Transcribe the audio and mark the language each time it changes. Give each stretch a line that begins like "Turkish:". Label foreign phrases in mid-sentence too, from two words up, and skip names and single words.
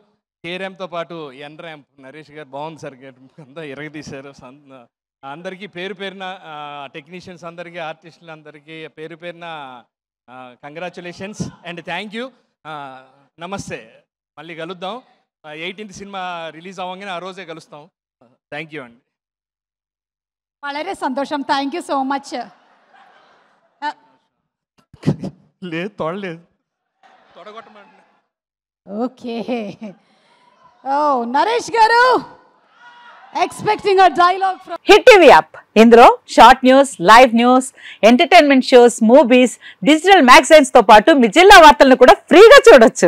Telugu: కే-ర్యాంప్తో పాటు ఎన్-ర్యాంప్ నరేష్ గారు బాగుంది సార్, అంతా ఇరగదీశారు. అందరికీ పేరు పేరున టెక్నీషియన్స్ అందరికీ, ఆర్టిస్టులు అందరికీ పేరు పేరున
English: congratulations and thank you.
Telugu: నమస్తే, మళ్ళీ కలుద్దాం. 18th సినిమా రిలీజ్ అవ్వగానే ఆ రోజే కలుస్తాం.
English: thank you అండి.
Malayalam: വളരെ സന്തോഷം.
English: thank you so much.
Telugu: లేదు తొడలేదు, తొడగొట్టమంటున్నా. ఓకే.
English: ఓ నరేష్ గారు, expecting a dialogue from Hit TV app.
Telugu: ఇందులో
English: short news, live news, entertainment shows, movies, digital magazines
Telugu: తో పాటు మీ జిల్లా వార్తలను కూడా ఫ్రీగా చూడొచ్చు.